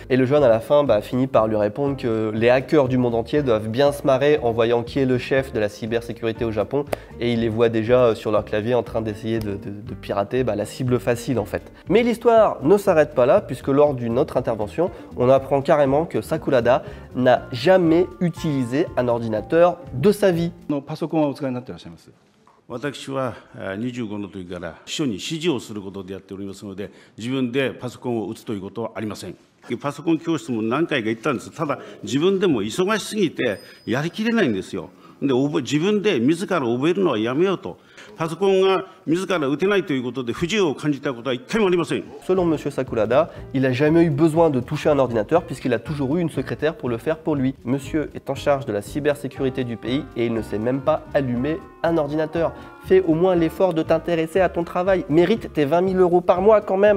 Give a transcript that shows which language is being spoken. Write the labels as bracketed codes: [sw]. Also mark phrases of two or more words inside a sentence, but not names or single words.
[fr] Et le jeune à la fin finit par lui répondre que les hackers du monde entier doivent bien se marrer en voyant qui est le chef de la cybersécurité au Japon et il les voit déjà sur leur clavier en train d'essayer de pirater la cible facile en fait. Mais l'histoire ne s'arrête pas là puisque lors d'une autre intervention, on apprend carrément que Sakurada n'a jamais utilisé un ordinateur de sa vie. [ja] パソコンはお使いになっていらっしゃいます。私は25の時から秘書に指示をすることでやっておりますので、自分でパソコンを打つということはありません。パソコン教室も何回か行ったんです。ただ自分でも忙しすぎてやりきれないんですよ。で、自分で自ら覚えるのはやめようと。パソコンが自ら打てないということで不自由を感じたことは一回もありません。 [fr] Selon M. Sakurada, il n'a jamais eu besoin de toucher un ordinateur puisqu'il a toujours eu une secrétaire pour le faire pour lui. Monsieur est en charge de la cybersécurité du pays et il ne sait même pas allumer un ordinateur. Fais au moins l'effort de t'intéresser à ton travail. Mérite tes 20 000 € par mois quand même.